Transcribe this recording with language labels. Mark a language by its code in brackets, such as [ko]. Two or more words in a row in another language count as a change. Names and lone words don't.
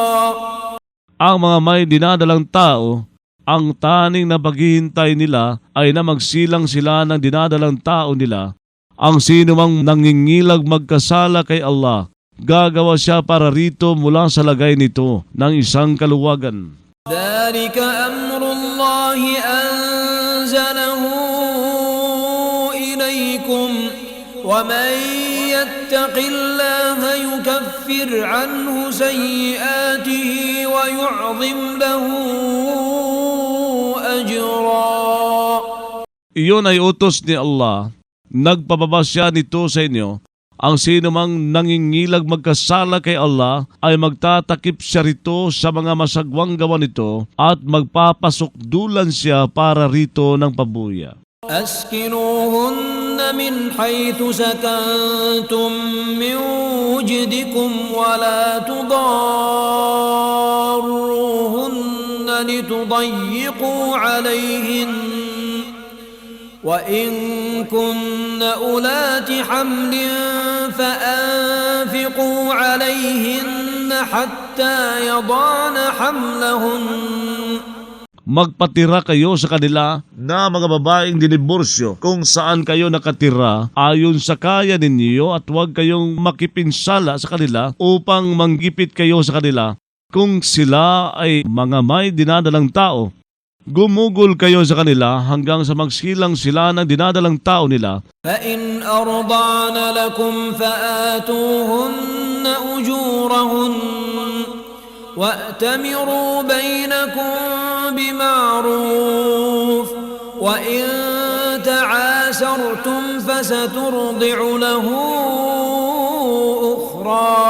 [tl] Ang mga may dinadalang tao, ang taning na paghihintay nila ay na magsilang sila ng dinadalang tao nila. Ang sino mang nangingilag magkasala kay Allah, gagawa siya para rito mula sa lagay nito ng isang kaluwagan. [ar] ذلك أمر الله أنزله إليكم ومن يتق الله يكفر عنه سيئاته ويعظم له أجرا. [tl] Iyon ay utos ni Allah. Nagpababa siya nito sa inyo. Ang sino mang nangingilag magkasala kay Allah ay magtatakip siya rito sa mga masagwang gawa nito at magpapasukdulan siya para rito ng pabuya. [ar] أسكنوهن من حيث سكنتم من وجدكم ولا تضاروهن لتضيقوا عليهن وإن كن أولات حمل فأنفقوا عليهن حتى يضعن حملهن [tl] Magpatira kayo sa kanila na mga babaeng diniborsyo kung saan kayo nakatira ayon sa kaya ninyo at huwag kayong makipinsala sa kanila upang manggipit kayo sa kanila kung sila ay mga may dinadalang tao. Gumugol kayo sa kanila hanggang sa magsilang sila ng dinadalang tao nila. [ar] فإن أرضعن لكم فآتوهن أجورهن وأتمروا بينكم بمعروف وإن تعاسرتم فسترضع له أخرى.